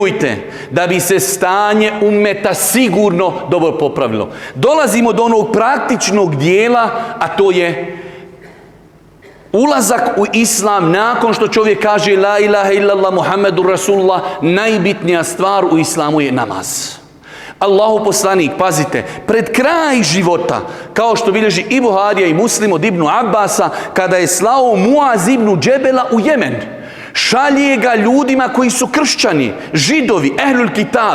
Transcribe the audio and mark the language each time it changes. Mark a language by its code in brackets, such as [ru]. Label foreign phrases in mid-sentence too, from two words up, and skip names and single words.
[bs] da bi se stanje ummeta sigurno dobro popravilo. Dolazimo do onog praktičnog dijela, a to je ulazak u islam nakon što čovjek kaže [ar] لا إله إلا الله محمد رسول الله. [bs] Najbitnija stvar u islamu je namaz. Allahu poslanik, pazite, pred kraj života, kao što bilježi i Buharija i Muslim od Ibnu Abbasa, kada je slao Muaz ibn Džebela u Jemen, šalje ga ljudima koji su kršćani, židovi, [ar] أهل الكتاب.